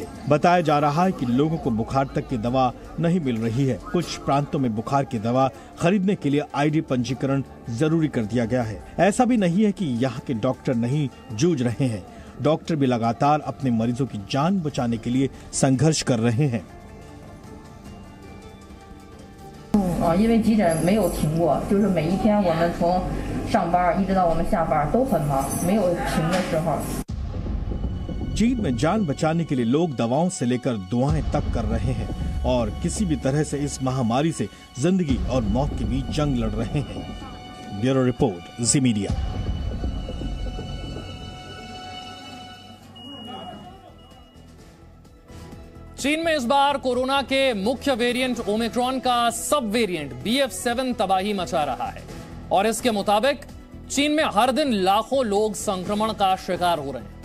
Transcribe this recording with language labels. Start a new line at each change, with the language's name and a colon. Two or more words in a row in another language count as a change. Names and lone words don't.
Hindi: बताया जा रहा है कि लोगों को बुखार तक की दवा नहीं मिल रही है। कुछ प्रांतों में बुखार की दवा खरीदने के लिए आईडी पंजीकरण जरूरी कर दिया गया है। ऐसा भी नहीं है कि यहाँ के डॉक्टर नहीं जूझ रहे हैं, डॉक्टर भी लगातार अपने मरीजों की जान बचाने के लिए संघर्ष कर रहे हैं।
Chinese: 因为急诊没有停过，就是每一天我们从上班一直到我们下班都很忙，没有停的时候。
Hindi: चीन में जान बचाने के लिए लोग दवाओं से लेकर दुआएं तक कर रहे हैं और किसी भी तरह से इस महामारी से जिंदगी और मौत के बीच जंग लड़ रहे हैं।
English: Bureau report, Zee Media.
Hindi: चीन में इस बार कोरोना के मुख्य वेरिएंट ओमिक्रॉन का
English: sub variant
Hindi: BF7 तबाही मचा रहा है और इसके मुताबिक चीन में हर दिन लाखों लोग संक्रमण का शिकार हो रहे हैं।